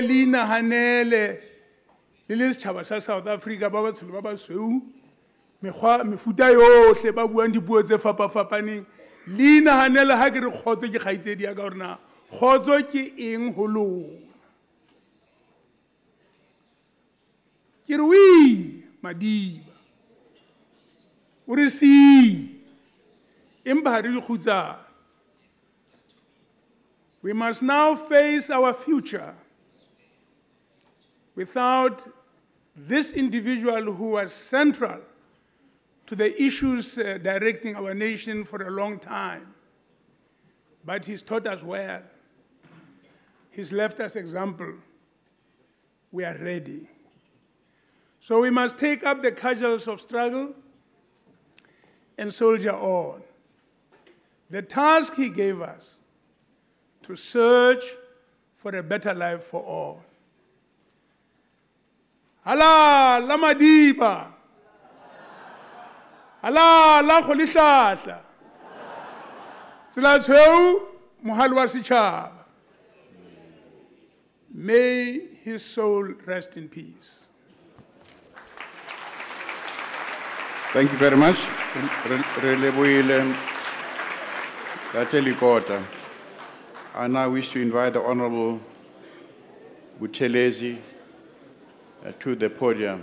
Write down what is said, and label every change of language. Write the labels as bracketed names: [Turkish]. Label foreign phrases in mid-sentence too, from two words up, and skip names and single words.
[Southern Sotho] le inahanele le le setjhaba sa South Africa ba batsholo ba basweu mefuta yohle ba buang dipuo tse fapafapaneng le inahanele ha ke re khotso ke kgaitsedi yaka hore na khotso ke eng ho lona ke re wi Madiba o re si empa re khutsa. [English] We must now face our future without this individual who was central to the issues directing our nation for a long time. But he's taught us well. He's left us example. We are ready. So we must take up the cudgels of struggle and soldier on. The task he gave us to search for a better life for all. [Southern Sotho] Hala la Madiba. Hala la Rolihlahla. Tsela tshweu mohali wa setjhaba. [English] May his soul rest in peace. Thank you very much. [Southern Sotho] Relebohile Latelikota. [English] I now wish to invite the Honorable Buthelezi to the podium.